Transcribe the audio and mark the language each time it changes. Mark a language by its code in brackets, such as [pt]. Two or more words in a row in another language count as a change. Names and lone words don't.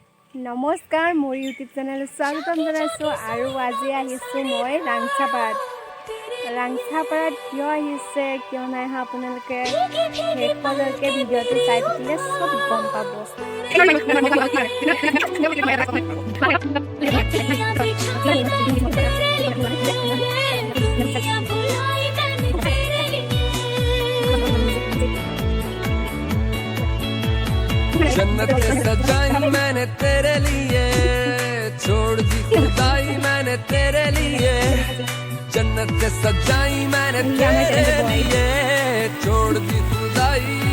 [as] নমস্কাৰ মোৰ ইউটিউব চেনেল স্বাগতম জনাইছোঁ আৰু আজি আহিছোঁ মই ৰাংচাপাৰাত কিয় আহিছে কিয় নাই অহা আপোনালোকে শেষলৈকে ভিডিঅ'টো চাই থাকিলে চব গম পাব [hi] जन्नत सजाई मैंने तेरे लिए छोड़ दी खुदाई मैंने तेरे लिए जन्नत सजाई मैंने तेरे लिए छोड़ दी खुदाई